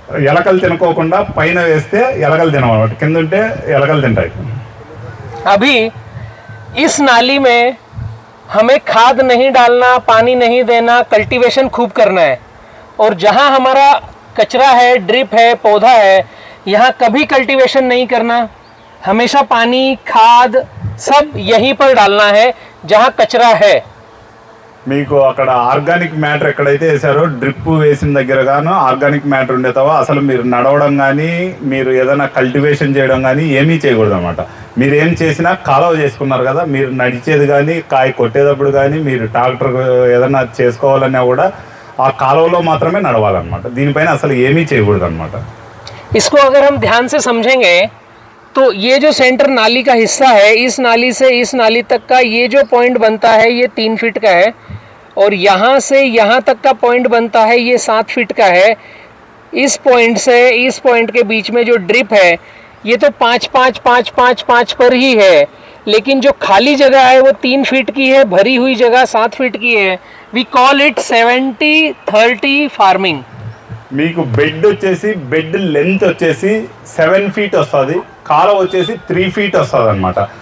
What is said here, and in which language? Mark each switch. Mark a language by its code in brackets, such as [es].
[te] ఎలకలు తినుకోకుండా పైన వేస్తే ఎలకలు తినమాట, కింద ఉంటే ఎలకలు తింటాయి. [hi] अभी इस नाली में हमें खाद नहीं डालना, पानी नहीं देना, कल्टीवेशन खूब करना है. और जहाँ हमारा कचरा है, ड्रिप है, पौधा है, यहाँ कभी कल्टीवेशन नहीं करना. हमेशा पानी, खाद सब यहीं पर डालना है जहाँ कचरा है. [te] మీకు అక్కడ ఆర్గానిక్ మ్యాటర్ ఎక్కడైతే వేసారో డ్రిప్ వేసిన దగ్గర గాను ఆర్గానిక్ మ్యాటర్ ఉండేతావో అసలు మీరు నడవడం కానీ మీరు ఏదైనా కల్టివేషన్ చేయడం కానీ ఏమీ చేయకూడదు అనమాట. మీరు ఏం చేసినా కాలువ చేసుకున్నారు కదా, మీరు నడిచేది కానీ కాయ కొట్టేటప్పుడు కానీ మీరు ట్రాక్టర్ ఏదైనా చేసుకోవాలన్నా కూడా ఆ కాలువలో మాత్రమే నడవాలన్నమాట. దీనిపైన అసలు ఏమీ చేయకూడదు అనమాట. [hi] इसको अगर हम ध्यान से समझेंगे तो ये जो सेंटर नाली का हिस्सा है, इस नाली से इस नाली तक का ये जो पॉइंट बनता है ये 3 फीट का है, और यहाँ से यहाँ तक का पॉइंट बनता है ये 7 फीट का है. इस पॉइंट से इस पॉइंट के बीच में जो ड्रिप है ये तो 5-5-5-5-5 पर ही है, लेकिन जो खाली जगह है वो 3 फीट की है, भरी हुई जगह 7 फीट की है. [en] We call it 70-30 farming. [te] మీకు బెడ్ వచ్చేసి బెడ్ లెంత్ వచ్చేసి 7 ఫీట్ వస్తుంది, కాలువ వచ్చేసి 3 ఫీట్ వస్తుంది అనమాట.